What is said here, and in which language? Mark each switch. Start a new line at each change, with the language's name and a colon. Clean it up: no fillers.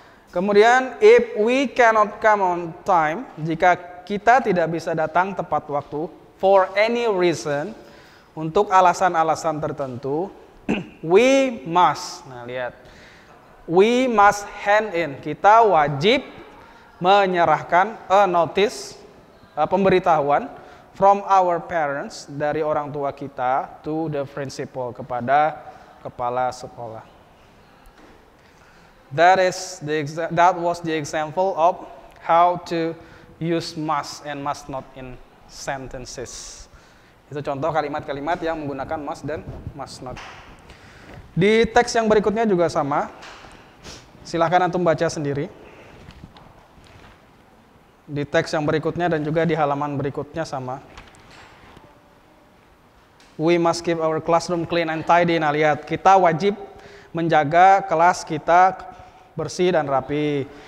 Indonesian: Kemudian,
English: if we cannot come on time,
Indonesian: jika kita tidak bisa datang tepat waktu,
English: for any reason,
Indonesian: untuk alasan-alasan tertentu, we must, nah lihat,
English: we must hand in,
Indonesian: kita wajib menyerahkan
English: a notice,
Indonesian: pemberitahuan,
English: from our parents,
Indonesian: dari orang tua kita,
English: to the principal,
Indonesian: kepada kepala sekolah.
English: That was the example of how to use must and must not in sentences.
Indonesian: Itu contoh kalimat-kalimat yang menggunakan must dan must not. Di teks yang berikutnya juga sama. Silahkan antum baca sendiri. Di teks yang berikutnya dan juga di halaman berikutnya sama.
English: We must keep our classroom clean and tidy.
Indonesian: Nah, lihat, kita wajib menjaga kelas kita bersih dan rapi.